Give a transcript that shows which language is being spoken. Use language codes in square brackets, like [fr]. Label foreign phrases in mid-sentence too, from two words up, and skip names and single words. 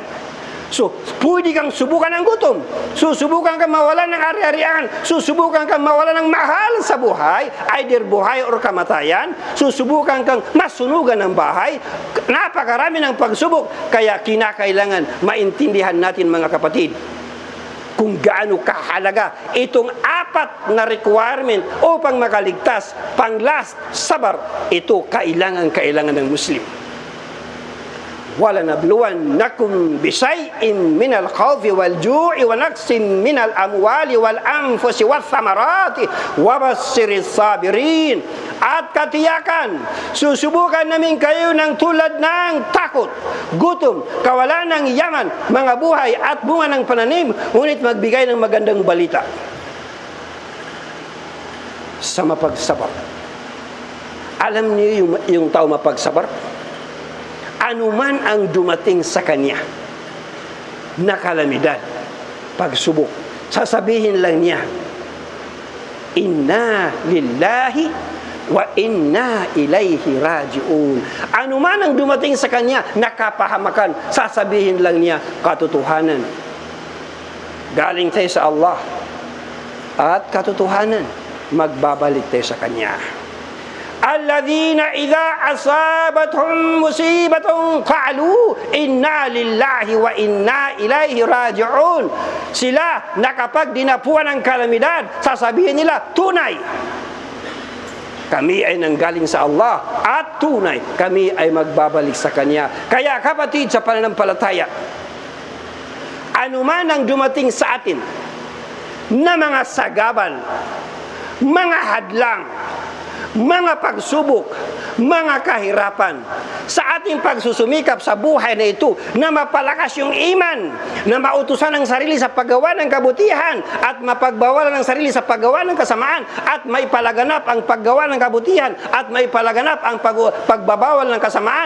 [tl] So, pwede kang subukan ng gutom, susubukan kang mawalan ng ari-arian, susubukan kang mawalan ng mahal sa buhay, either buhay or kamatayan, susubukan kang masunugan ng bahay. Napakarami ng pagsubok, kaya kinakailangan maintindihan natin mga kapatid kung gaano kahalaga itong apat na requirement upang makaligtas. Pang-last, sabar. Ito kailangan ng Muslim. [ar] وَلَنَبْلُوَنَّكُمْ بِشَيْءٍ مِنَ الْخَوْفِ وَالْجُوعِ وَنَقْصٍ مِنَ الْأَمْوَالِ وَالْأَنفُسِ وَالثَّمَرَاتِ وَبَشِّرِ الصَّابِرِينَ. [tl] At katiyakan, susubukan namin kayo ng tulad ng takot, gutom, kawalan ng yaman, mga buhay at bunga ng pananim, ngunit magbigay ng magandang balita sa mapagsabar. Alam niyo yung tao mapagsabar? Anuman ang dumating sa kanya na kalamidad, pagsubok, sasabihin lang niya, [ar] إنا لله وإنا إليه راجعون. [tl] Anuman ang dumating sa kanya na kapahamakan, sasabihin lang niya katotohanan. Galing tayo sa Allah at katotohanan, magbabalik tayo sa kanya. [ar] الذين إذا أصابتهم مصيبة قالوا إنا لله وإنا إليه راجعون. [tl] Sila na kapag dinapuan ng kalamidad, sasabihin nila, tunay kami ay nanggaling sa Allah at tunay kami ay magbabalik sa Kanya. Kaya kapatid sa pananampalataya, anuman ang dumating sa atin na mga sagabal, mga hadlang, mga pagsubok, mga kahirapan, sa ating pagsusumikap sa buhay na ito, na mapalakas yung iman, na mautusan ang sarili sa paggawa ng kabutihan at mapagbawalan ang sarili sa paggawa ng kasamaan, at may palaganap ang paggawa ng kabutihan at may palaganap ang pagbabawal ng kasamaan.